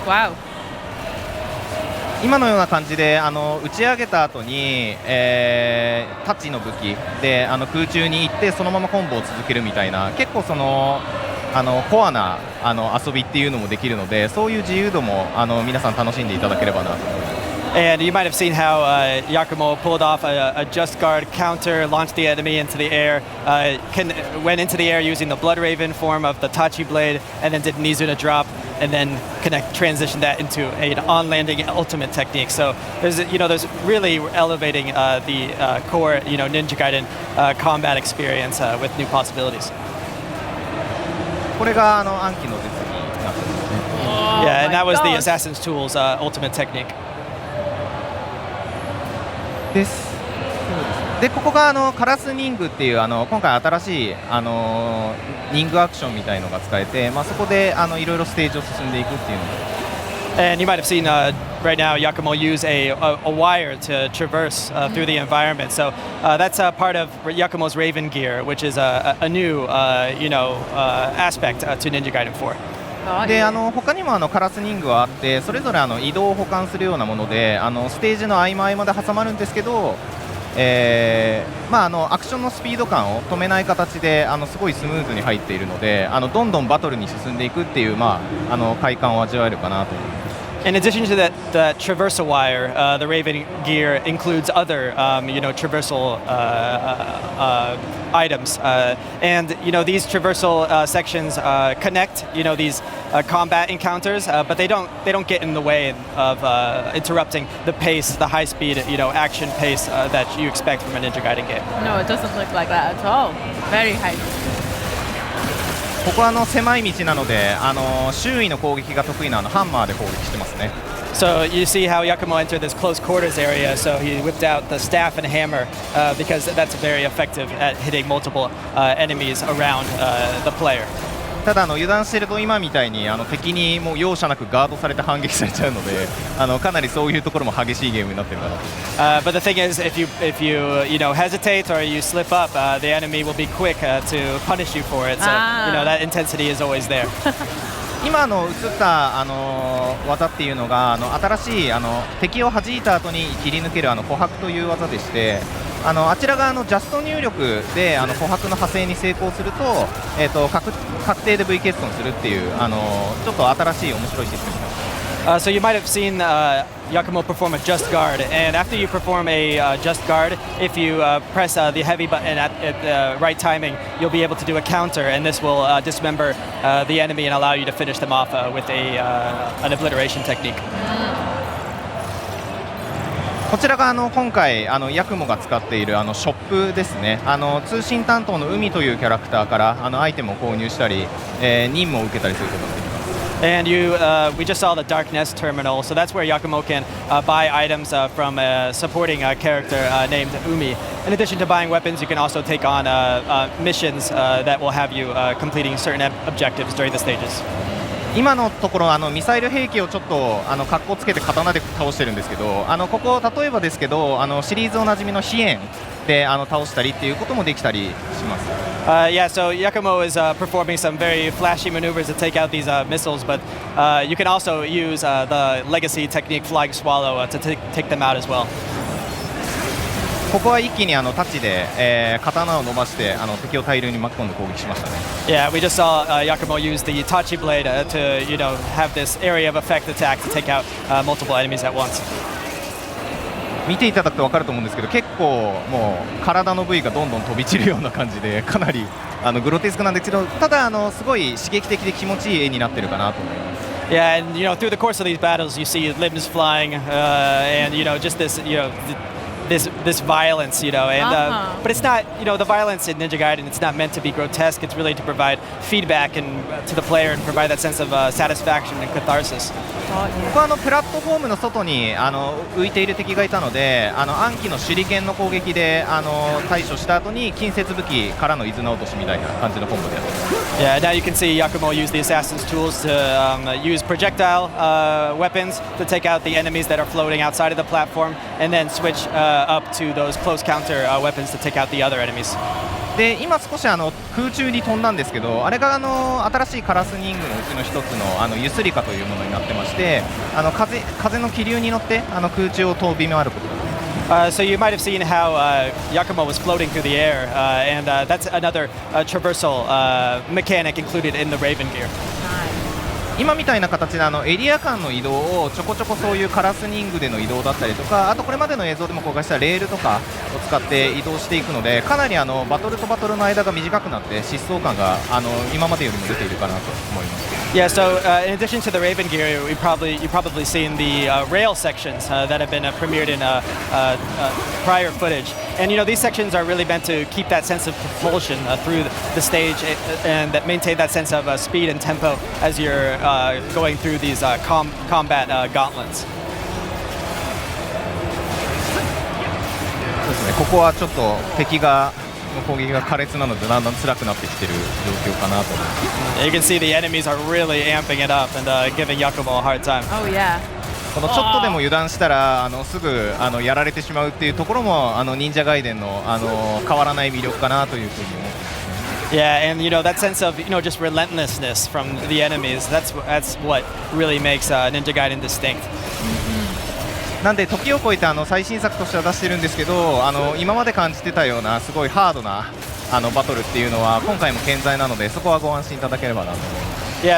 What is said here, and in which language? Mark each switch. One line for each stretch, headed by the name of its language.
English: Wow.
Japanese: 今のような感じで打ち上げた後に、タッチの武器で空中に行ってそのままコンボを続けるみたいな結構コアな遊びっていうのもできるのでそういう自由度も皆さん楽しんでいただければなと思います。
English: And you might have seen how Yakumo pulled off a just guard counter, launched the enemy into the air, went into the air using the Blood Raven form of the Tachi blade, and then did an Izuna drop, and then transition that into an on-landing ultimate technique. So there's really elevating the core Ninja Gaiden combat experience with new possibilities.
Japanese: これが暗記の絶技になってますね。
English: Yeah, and that was the gosh. Assassin's Tools ultimate technique.
Japanese: でここがカラスニングっていう今回新しいニングアクションみたいのが使えて、そこでいろいろステージを進んでいくっていうので。
English: And you might have seen right now Yakumo use a wire to traverse through the environment. So that's part of Yakumo's Raven gear, which is a new aspect to Ninja Gaiden 4.
Japanese: で他にもカラスニングはあってそれぞれ移動を補完するようなものでステージの合間合間で挟まるんですけど、アクションのスピード感を止めない形ですごいスムーズに入っているのでどんどんバトルに進んでいくっていう、快感を味わえるかなと思います。
English: In addition to the traversal wire, the Raven gear includes other, traversal items, and these traversal sections connect, these combat encounters, but they don't get in the way of interrupting the pace, the high-speed, action pace that you expect from a Ninja Gaiden game. No, it doesn't look like that at all. Very high.
Japanese: ここは狭い道なので周囲の攻撃が得意なハンマーで攻撃してますね。
English: So you see how Yakumo entered this close quarters area, so he whipped out the staff and hammer because that's very effective at hitting multiple enemies around the player.
Japanese: ただ油断してると今みたいに敵にもう容赦なくガードされて反撃されちゃうのでかなりそういうところも激しいゲームになってるかなと。
English: But the thing is, if you hesitate or you slip up, the enemy will be quick to punish you for it. So that intensity is always there.
Japanese: 今映った技っていうのが新しい敵を弾いた後に切り抜ける琥珀という技でしてあちらがジャスト入力で琥珀の派生に成功すると、確定で V 欠損するっていうちょっと新しい面白いシステムになってます。
English: So you might have seen Yakumo perform a just guard, and after you perform a just guard, if you press the heavy button at the right timing, you'll be able to do a counter, and this will dismember the enemy and allow you to finish them off with an obliteration technique.
Japanese: こちらが今回ヤクモが使っているショップですね。通信担当の海というキャラクターからアイテムを購入したり、任務を受けたりすることができます。
English: And we just saw the Darkness terminal, so that's where Yakumo can buy items from a supporting character named Umi. In addition to buying weapons, you can also take on missions that will have you completing certain objectives during the stages.
Japanese: 今のところミサイル兵器をちょっと格好つけて刀で倒してるんですけどここ例えばですけどシリーズおなじみの飛燕で倒したりっていうこともできたりします。
English: Yeah, so Yakumo is performing some very flashy maneuvers to take out these missiles, but you can also use the legacy technique Flying Swallow to take them out as well.
Japanese: ここは一気にタッチで、刀を伸ばして敵を大量に巻き込んで攻撃しましたね。
English: Yeah, we just saw Yakumo use the Tachi blade to have this area of effect attack to take out multiple enemies at once.
Japanese: 見ていただくと分かると思うんですけど、結構もう体の部位がどんどん飛び散るような感じで、かなりグロテスクなんですけど、ただすごい刺激的で気持ちいい絵になってるかなと思います。
English: Yeah, and through the course of these battles, you see limbs flying, and just this this violence, but it's not, the violence in Ninja Gaiden, it's not meant to be grotesque. It's really to provide feedback and to the player and provide that sense of satisfaction and catharsis.
Japanese: 僕はプラットフォームの外に浮いている敵がいたので、暗記の手裏剣の攻撃で対処した後に近接武器からの伊豆の落としみたいな感じのコンボでやってます。
English: Yeah, now you can see Yakumo use the assassin's tools to use projectile weapons to take out the enemies that are floating outside of the platform, and then switch up to those close counter weapons to take out the other enemies.
Japanese: で今少し空中に飛んだんですけど、あれが新しいカラスニングのうちの一つのユスリカというものになってまして、風の気流に乗って空中を飛び回ることができます。
English: So you might have seen how Yakumo was floating through the air, and that's another traversal mechanic included in the Raven Gear.
Japanese: 今みたいな形でエリア間の移動をちょこちょこそういうカラスニングでの移動だったりとか、あとこれまでの映像でも公開したレールとかを使って移動していくので、かなりバトルとバトルの間が短くなって疾走感が今までよりも出ているかなと思います。
English: Yeah, so in addition to the Raven Gear, you've probably seen the rail sections that have been premiered in prior footage. And these sections are really meant to keep that sense of propulsion through the stage and that maintain that sense of speed and tempo as you're going through these combat gauntlets.
Japanese: そうですね、ここはちょっと敵が攻撃が苛烈なのでだんだん辛くなってきている状況かなと思います。
English: You can see the enemies are really amping it up and giving Yakumo a hard time. Oh yeah.
Japanese: このちょっとでも油断したらすぐやられてしまうっていうところも忍者ガイデンの変わらない魅力かなというふうに思ってます。
English: Yeah, and that sense of just relentlessness from the enemies. That's what really makes Ninja Gaiden distinct.
Japanese: なんで時を超えて最新作としては出してるんですけど、今まで感じてたようなすごいハードなバトルっていうのは今回も健在なので、そこはご安心いただければなと思います。